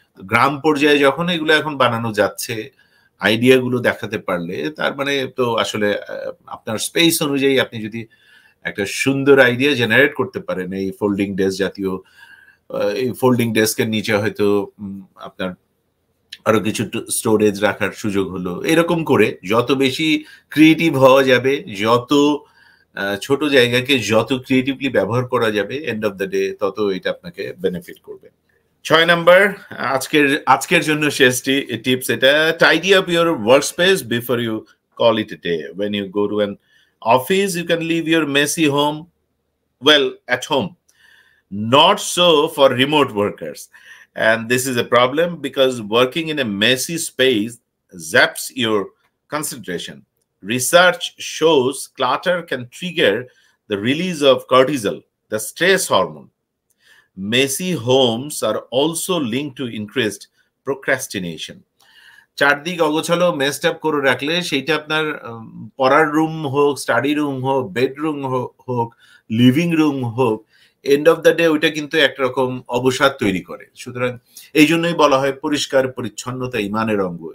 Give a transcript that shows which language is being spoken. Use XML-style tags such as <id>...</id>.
<bn>গ্রাম পর্যায়ে যখন এগুলো এখন বানানো যাচ্ছে, আইডিয়া গুলো দেখাতে পারলে, তার মানে তো আসলে আপনার স্পেস অনুযায়ী আপনি যদি একটা সুন্দর আইডিয়া জেনারেট করতে পারেন, এই ফোল্ডিং ডেস্ক জাতীয়, এই ফোল্ডিং ডেস্কের নিচে হয়তো আপনার আরো কিছু স্টোরেজ রাখার সুযোগ হলো, এরকম করে যত বেশি ক্রিয়েটিভ হওয়া যাবে, যত ছোট জায়গাকে যত ক্রিয়েটিভলি ব্যবহার করা যাবে,</bn> <en>end of the day</en> <bn>তত এটা আপনাকে বেনিফিট করবে।</bn> <en>6 number,</en> <bn>আজকের জন্য শেষ টিপস এটা,</bn> <en>Tidy up your workspace before you call it a day. When you go to an office, you can leave your messy home at home. Not so for remote workers. And this is a problem because working in a messy space zaps your concentration. Research shows clutter can trigger the release of cortisol, the stress hormone. Messy homes are also linked to increased procrastination.</en> <bn>চারদিক অগোছালো messed up করে রাখলে সেইটা আপনার পড়ার room হোক, study room হোক, bedroom হোক, লিভিং রুম হোক,</bn> <en>end of the day</en> <bn>ওইটা কিন্তু একরকম অবসাদ তৈরি করে। সুতরাং এই জন্যই বলা হয় পরিষ্কার পরিচ্ছন্নতা ইমানের অঙ্গ।</bn>